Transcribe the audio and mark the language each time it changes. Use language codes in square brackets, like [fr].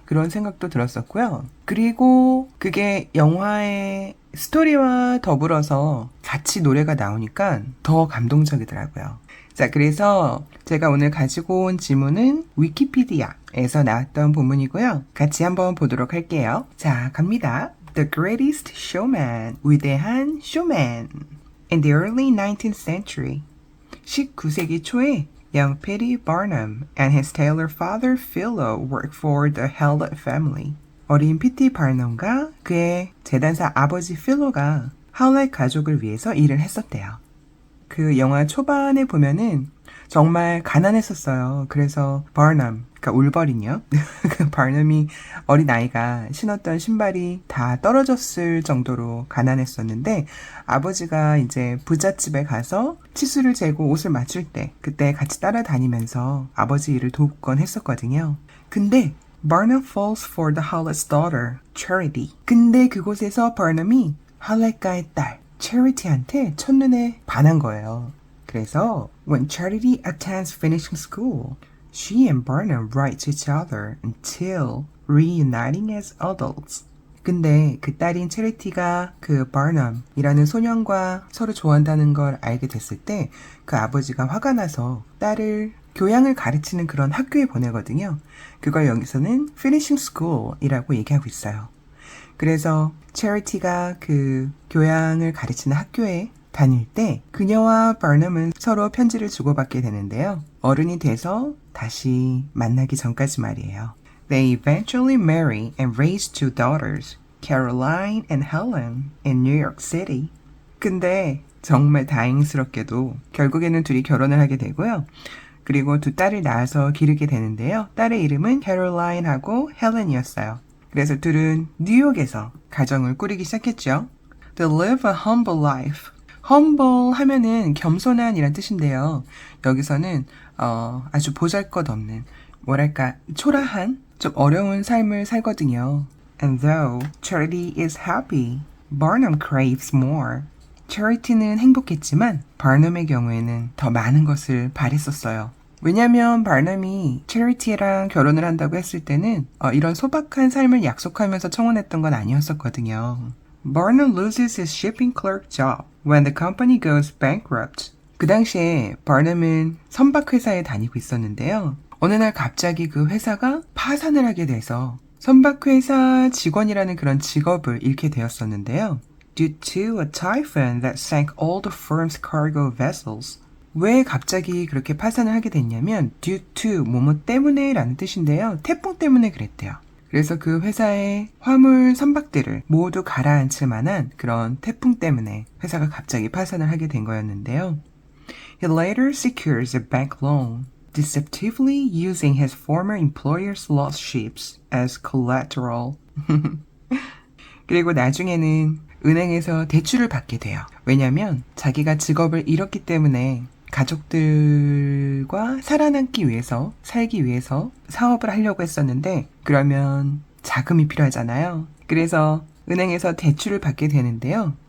[ko] 그런 생각도 들었었고요. 그리고 그게 영화의 스토리와 더불어서 같이 노래가 나오니까 더 감동적이더라고요. 자, 그래서 제가 오늘 가지고 온 지문은 위키피디아에서 나왔던 본문이고요. 같이 한번 보도록 할게요. 자, 갑니다. The Greatest Showman, 위대한 쇼맨. [en] In the early 19th century, [ko] 19세기 초에 [en] young P.T. Barnum and his tailor father Philo worked for the Hewlett family. [ko] 어린 P.T. 바넘과 그의 재단사 아버지 필로가 하울렛 가족을 위해서 일을 했었대요. 그 영화 초반에 보면은 정말 가난했었어요. 그래서 바넘, 그러니까 울버린이요. 그 바넘이 어린 아이가 신었던 신발이 다 떨어졌을 정도로 가난했었는데 아버지가 이제 부잣집에 가서 치수를 재고 옷을 맞출 때 그때 같이 따라다니면서 아버지 일을 돕곤 했었거든요. 근데 [en] Barnum falls for the Howlett's daughter, Charity. [ko] 근데 그곳에서 바넘이 할렛가의 딸 Charity한테 첫눈에 반한 거예요. 그래서 [en] when Charity attends finishing school, she and Barnum write to each other until reuniting as adults. [ko] 근데 그 딸인 체리티가 그 바넘이라는 소년과 서로 좋아한다는 걸 알게 됐을 때 그 아버지가 화가 나서 딸을 교양을 가르치는 그런 학교에 보내거든요. 그걸 여기서는 [en] finishing school [ko] 이라고 얘기하고 있어요. 그래서 체리티가 그 교양을 가르치는 학교에 다닐 때 그녀와 바넘은 서로 편지를 주고받게 되는데요. 어른이 돼서 다시 만나기 전까지 말이에요. [en] They eventually marry and raise two daughters, Caroline and Helen, in New York City. [ko] 근데 정말 다행스럽게도 결국에는 둘이 결혼을 하게 되고요. 그리고 두 딸을 낳아서 기르게 되는데요. 딸의 이름은 캐롤라인하고 헬렌이었어요. 그래서 둘은 뉴욕에서 가정을 꾸리기 시작했죠. [en] They live a humble life. [ko] humble 하면은 겸손한이란 뜻인데요. 여기서는 아주 보잘것없는, 뭐랄까 초라한, 좀 어려운 삶을 살거든요. [en] And though Charity is happy, Barnum craves more. [ko] Charity는 행복했지만 바넘의 경우에는 더 많은 것을 바랬었어요. 왜냐면 바넘이 체리티랑 결혼을 한다고 했을 때는 이런 소박한 삶을 약속하면서 청혼했던 건 아니었었거든요. [en] Barnum loses his shipping clerk job when the company goes bankrupt. [ko] 그 당시에 바넘은 선박회사에 다니고 있었는데요. 어느 날 갑자기 그 회사가 파산을 하게 돼서 선박회사 직원이라는 그런 직업을 잃게 되었었는데요. [en] Due to a typhoon that sank all the firm's cargo vessels. [ko] 왜 갑자기 그렇게 파산을 하게 됐냐면 [en] due to [ko] 뭐뭐 때문에 라는 뜻인데요. 태풍 때문에 그랬대요. 그래서 그 회사의 화물 선박들을 모두 가라앉힐 만한 그런 태풍 때문에 회사가 갑자기 파산을 하게 된 거였는데요. [en] He later secures a bank loan, deceptively using his former employer's lost ships as collateral. [ko] 그리고 나중에는 은행에서 대출을 받게 돼요. 왜냐면 자기가 직업을 잃었기 때문에 가족들과 살아남기 위해서, 살기 위해서 사업을 하려고 했었는데 그러면 자금이 필요하잖아요. 그래서 은행에서 대출을 받게 되는데요.